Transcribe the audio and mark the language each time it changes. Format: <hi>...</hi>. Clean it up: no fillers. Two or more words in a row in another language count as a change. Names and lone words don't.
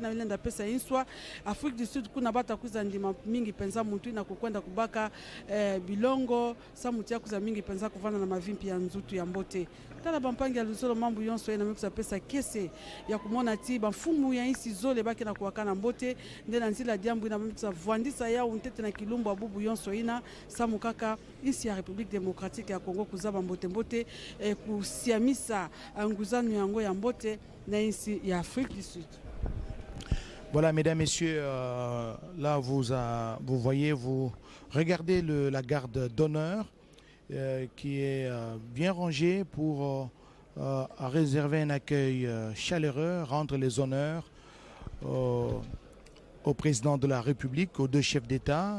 <kg>na ilenda pesa inswa Afrique du Sud kuna bata kuza ndima mingi penza muntu ina kukwenda kubaka bilongo samutia kuza mingi penza kuvana na mavimpi ya nzutu ya mbote tala bampangi ya luzolo mambu yonso ina mekisa pesa kese ya kumona ti bafumu ya insi zole baki na kuwakana mbote ndena nzila diambu ina mekisa vuandisa ya untete na kilumbu abubu yonso ina samu kaka insi ya République démocratique ya Congo kuzaba mbote kusiamisa nguzanu yango ya mbote na insi ya Afrique du Sud.</kg> <fr>Voilà, mesdames, messieurs, là vous voyez, vous regardez la garde d'honneur qui est bien rangée pour réserver un accueil chaleureux, rendre les honneurs au président de la République, aux deux chefs d'État.</fr>